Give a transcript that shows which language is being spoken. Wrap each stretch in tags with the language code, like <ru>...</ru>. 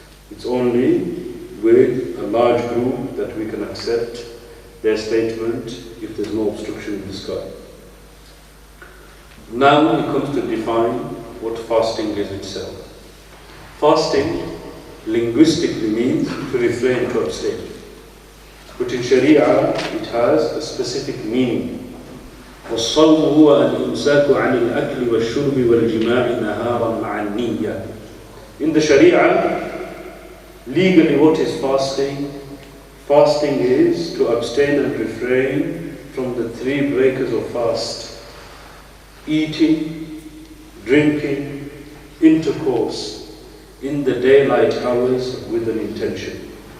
<en>It's only with a large group that we can accept their statement if there's no obstruction in the sky. Now it comes to define what fasting is itself. Fasting linguistically means to refrain, to abstain. But in Sharia it has a specific meaning.</en> <ar>والصوم هو الإمساك عن الأكل والشرب والجماع نهارا مع النية.</ar> <en>In the Sharia, legally what is fasting? Fasting is to abstain and refrain from the 3 breakers of fast: eating, drinking, intercourse in the daylight hours with an intention.</en>